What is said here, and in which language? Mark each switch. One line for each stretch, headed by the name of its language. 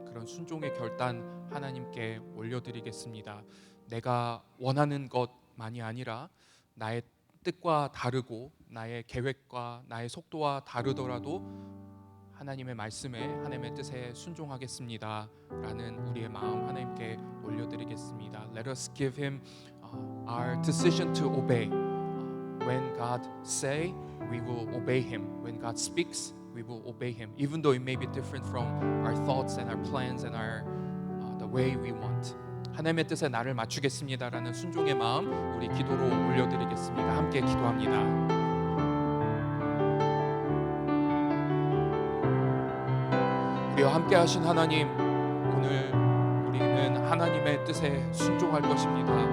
Korean: 그런 순종의 결단 하나님께 올려드리겠습니다. 내가 원하는 것만이 아니라 나의 뜻과 다르고 나의 계획과 나의 속도와 다르더라도 하나님의 말씀에 하나님의 뜻에 순종하겠습니다 라는 우리의 마음 하나님께 올려드리겠습니다.
English: Let us give him our decision to obey. When God say, we will obey him. When God speaks, we will obey him. Even though it may be different from our thoughts and our plans and the way we want.
Korean: 하나님의 뜻에 나를 맞추겠습니다라는 순종의 마음 우리 기도로 올려드리겠습니다. 함께 기도합니다. 우리와 함께 하신 하나님, 오늘 우리는 하나님의 뜻에 순종할 것입니다.